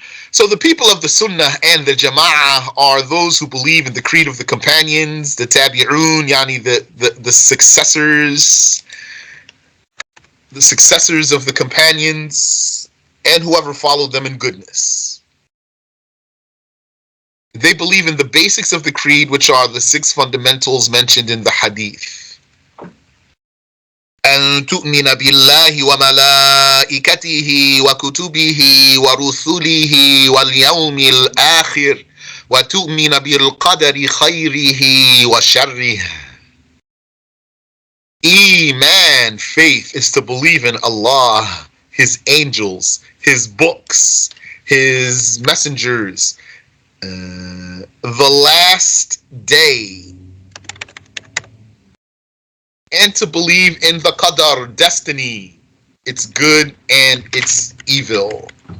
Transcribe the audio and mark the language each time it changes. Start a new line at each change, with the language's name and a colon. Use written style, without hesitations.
English: So the people of the Sunnah and the Jama'ah are those who believe in the creed of the companions, the Tabi'un, yani the successors of the companions, and whoever followed them in goodness. They believe in the basics of the creed, which are the 6 fundamentals mentioned in the hadith.
Arabic: أن تؤمن بالله وملائكته وكتبه ورسله واليوم الآخر وتؤمن بالقدر خيره وشره.
English: Iman, faith, is to believe in Allah, His angels, His books, His messengers, the last day, and to believe in the qadar, destiny, its good and its evil.